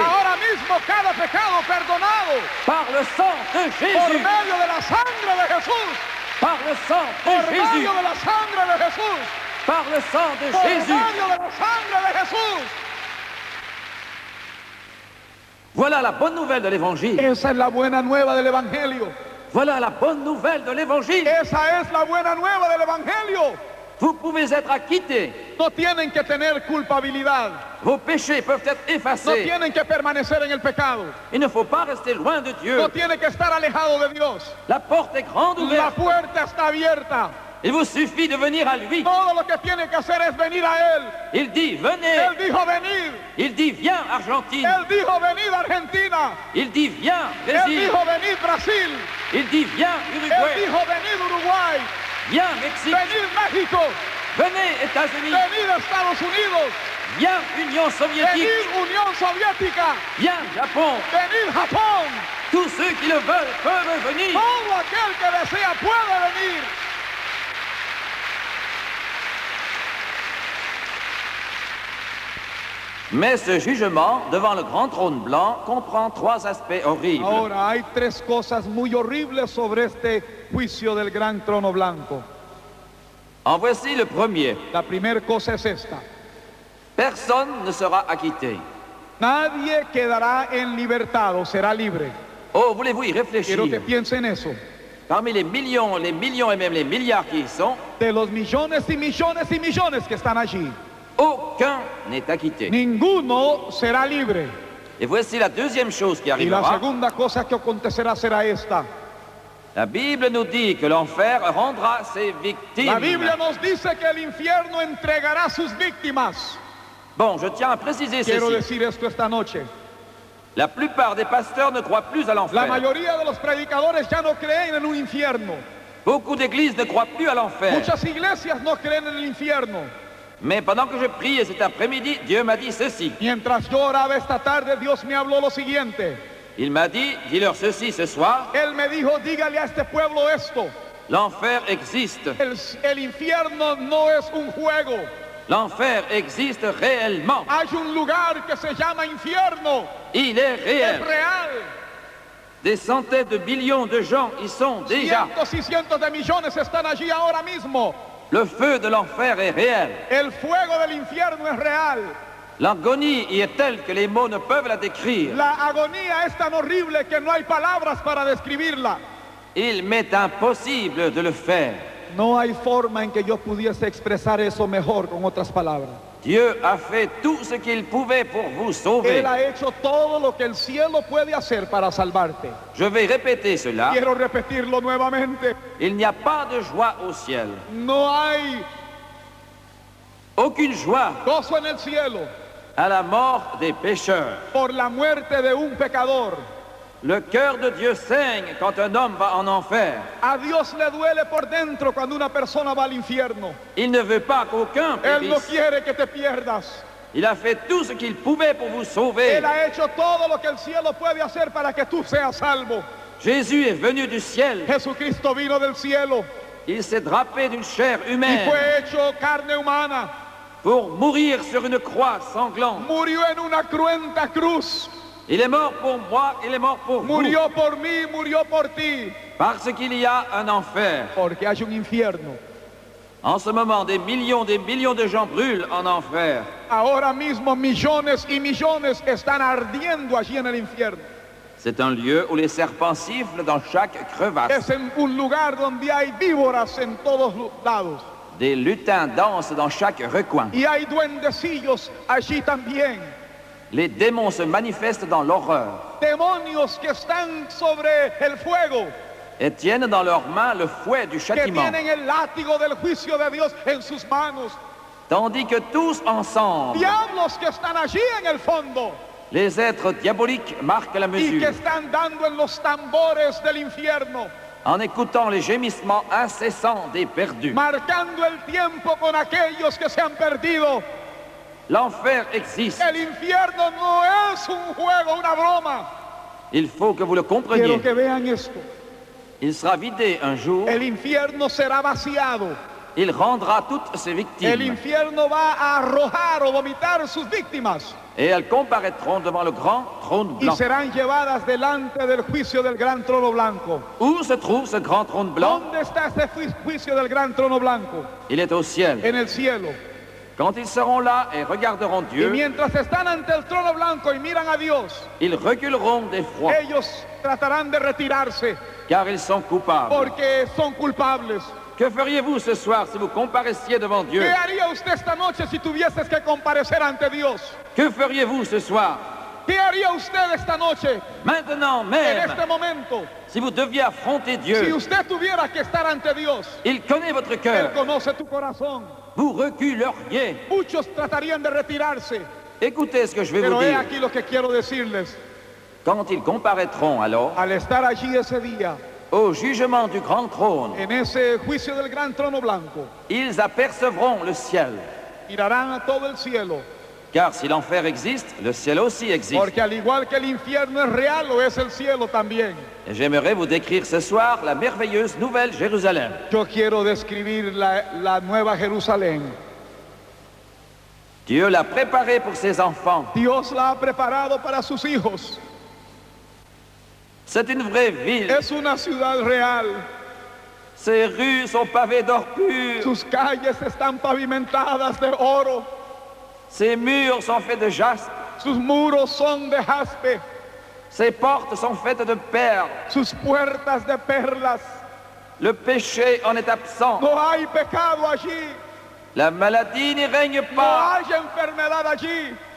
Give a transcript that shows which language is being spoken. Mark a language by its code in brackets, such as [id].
[es] Ahora mismo, cada pecado perdonado [fr] par le sang de Jésus. [es] medio de la sangre de Jesús. [fr] Par le sang [es] Por [fr] de Jésus. [es] medio de la sangre de Jesús. [fr] Par le sang de [es] Por [fr] Jésus. [es] medio de la sangre de Jesús. [fr] Voilà la bonne nouvelle de l'Évangile. [es] Esa es la buena nueva del Evangelio. [fr] Voilà la bonne nouvelle de l'Évangile. [es] Esa es la buena nueva del Evangelio. [fr] Vous pouvez être acquittés. [es] No tienen que tener culpabilidad. [fr] Vos péchés peuvent être [es] No [fr] effacés. [es] tienen que permanecer en el pecado. [fr] Il ne faut pas rester loin de Dieu. [es] No tienen que estar alejado de Dios. [fr] La porte est grande [es] La [fr] ouverte. [es] puerta está abierta. [fr] Il vous suffit de venir à lui. [es] Todo lo que tienen que hacer es venir a Él. [fr] Il dit, venez. [es] Él dijo venir. [fr] Il dit, viens, Argentine. [es] Él dijo venid Argentina. [fr] Il dit, viens, [es] Él [fr] Brésil. [es] dijo venid Brasil. [fr] Il dit, viens, [es] Él [fr] Uruguay. [es] dijo venid Uruguay. [fr] Viens, Mexique. [es] Venid México. [fr] Venez, États-Unis. [es] Venid Estados Unidos. [fr] Viens, Union soviétique. [es] Venid Unión Soviética. [fr] Viens, Japon. [es] Venid Japón. [fr] Tous ceux qui le veulent peuvent venir. [es] Todo aquel que desea puede venir. [fr] Mais ce jugement devant le grand trône blanc comprend trois aspects horribles. [es] Ahora hay tres cosas muy horribles sobre este juicio del gran trono blanco. [fr] En voici le premier. [es] La primera cosa es esta. [fr] Personne ne sera acquitté. [es] Nadie quedará en libertad o será libre. [fr] Oh, voulez-vous y [es] Quiero que [fr] réfléchir? [es] piensen eso. [fr] Parmi les millions et même les milliards qui y sont, [es] De los millones y millones y millones que están allí, [fr] aucun n'est acquitté. [es] ninguno será libre. [fr] Et voici la deuxième chose qui [es] Y la [fr] arrivera. [es] segunda cosa que acontecerá será esta. [fr] La Bible nous dit que l'enfer rendra ses [es] La Biblia [fr] victimes. [es] nos dice que el infierno entregará sus víctimas. [fr] Bon, je tiens à préciser [es] Quiero [fr] ceci. [es] decir esto esta noche. [fr] La plupart des pasteurs ne croient plus à [es] La [fr] l'enfer. [es] mayoría de los predicadores ya no creen en un infierno. [fr] Beaucoup d'églises ne croient plus à l'enfer. [es] Muchas iglesias no creen en el infierno. [fr] Mais pendant que je priais cet après-midi, Dieu m'a dit ceci. [es] Mientras yo oraba esta tarde, Dios me habló lo siguiente. [fr] Il m'a dit, dis-leur ceci ce soir, [es] Él me dijo, dígale a este pueblo esto. [fr] l'enfer existe. [es] El infierno no es un juego. [fr] L'enfer existe réellement. [es] Hay un lugar que se llama infierno. [fr] Il est [es] Es [fr] réel. [es] real. [fr] Des centaines de millions de gens y sont déjà. [es] Cientos y cientos de millones están allí ahora mismo. [fr] Le feu de l'enfer est réel. [es] El fuego del infierno es real. [fr] L'agonie y est telle que les mots ne peuvent la décrire. [es] La agonía es tan horrible que no hay palabras para describirla. [fr] Il m'est impossible de le faire. [es] No hay forma en que yo pudiese expresar eso mejor con otras palabras. [fr] Dieu a fait tout ce qu'il pouvait pour vous sauver. [es] Él ha hecho todo lo que el cielo puede hacer para salvarte. [fr] Je vais répéter cela. [es] Quiero repetirlo nuevamente. [fr] Il n'y a pas de joie au ciel. [es] No hay [fr] Aucune joie [es] gozo en el cielo [fr] à la mort des pécheurs. [es] por la muerte de un pecador. [fr] Le cœur de Dieu saigne quand un homme va en enfer. [es] A Dios le duele por dentro cuando una persona va al infierno. [fr] Il ne veut pas qu'aucun [es] Él no [fr] périsse. [es] quiere que te pierdas. [fr] Il a fait tout ce qu'il pouvait pour vous sauver. [es] Él ha hecho todo lo que el cielo puede hacer para que tú seas salvo. [fr] Jésus est venu du ciel. [es] Jesucristo vino del cielo [fr] Il s'est drapé d'une chair [es] y [fr] humaine [es] fue hecho carne humana. [fr] pour mourir sur une croix sanglante. [es] Murió en una cruenta cruz. [fr] Il est mort pour moi, il est mort pour vous. [es] Murió por mí, murió por ti. [fr] Parce qu'il y a un enfer. [es] Porque hay un infierno. [fr] En ce moment, des millions de gens brûlent en enfer. [es] Ahora mismo millones y millones están ardiendo allí en el infierno. [fr] C'est un lieu où les serpents sifflent dans chaque crevasse. [es] Es en un lugar donde hay víboras en todos lados. [fr] Des lutins dansent dans chaque recoin. [es] Y hay duendecillos allí también. [fr] Les démons se manifestent dans l'horreur [es] Demonios que están sobre el fuego. [fr] et tiennent dans leurs mains le fouet du [es] Que [fr] châtiment. [es] tienen el látigo del juicio de Dios en sus manos. [fr] Tandis que tous ensemble, [es] Diablos que están allí en el fondo. [fr] les êtres diaboliques marquent la [es] Y que [fr] mesure [es] están dando en los tambores del infierno. [fr] en écoutant les gémissements incessants des perdus. [es] Marcando el tiempo con aquellos que se han perdido. [fr] L'enfer existe. [es] El infierno no es un juego, una broma. [fr] Il faut que vous le [es] Quiero [fr] compreniez. [es] que vean esto. [fr] Il sera vidé un jour. [es] El infierno será vaciado. [fr] Il rendra toutes ses [es] El [fr] victimes. [es] infierno va a arrojar o vomitar sus víctimas [fr] Et elles comparaîtront devant le grand trône [es] y [fr] blanc. [es] serán llevadas delante del juicio del gran trono blanco. [fr] Où se trouve ce grand trône blanc? [es] ¿Dónde está este juicio del gran trono blanco? [fr] Il est au ciel. [es] En el cielo. [fr] Quand ils seront là et regarderont [es] Y [fr] Dieu, [es] mientras están ante el trono blanco y miran a Dios, [fr] ils reculeront d'effroi, [es] ellos tratarán de retirarse [fr] car ils sont coupables. [es] porque son culpables. [fr] Que feriez-vous ce soir si vous comparaissiez devant Dieu? [es] ¿Qué haría usted esta noche si tuvieses que comparecer ante Dios? [fr] Que feriez-vous ce soir? [es] ¿Qué haría usted esta noche, [fr] Maintenant [es] en [fr] même, [es] este momento? [fr] si vous deviez affronter [es] Si [fr] Dieu, [es] usted tuviera que estar ante Dios, [fr] il connaît votre [es] Él [fr] cœur. [es] conoce tu corazón. [fr] Vous reculeriez. [es] Muchos tratarían de retirarse, [fr] Écoutez ce que je vais [es] pero [fr] vous [es] he [fr] dire. [es] aquí lo que quiero decirles. [fr] Quand ils comparaîtront alors [es] Al estar allí ese día, [fr] au jugement du grand trône, [es] en ese juicio del gran trono blanco, [fr] ils apercevront le ciel. [es] mirarán a todo el cielo, [fr] Car si l'enfer existe, le ciel aussi existe. [es] porque al igual que el infierno es real, lo es el cielo también. [fr] Et j'aimerais vous décrire ce soir la merveilleuse nouvelle Jérusalem. [es] Yo quiero describir la nueva Jerusalén. [fr] Dieu l'a préparée pour ses enfants. [es] Dios la ha preparado para sus hijos. [fr] C'est une vraie ville. [es] Es una ciudad real. [fr] Ses rues sont pavées d'or pur. [es] Sus calles están pavimentadas de oro. [fr] Ses murs sont faits de jaspe. [es] Sus muros son de jaspe. [fr] Ses portes sont faites de perles. [es] Sus puertas de perlas. [fr] Le péché en est absent. [es] No hay pecado allí. [fr] La maladie n'y règne [es] No [fr] pas. [es] hay enfermedad allí.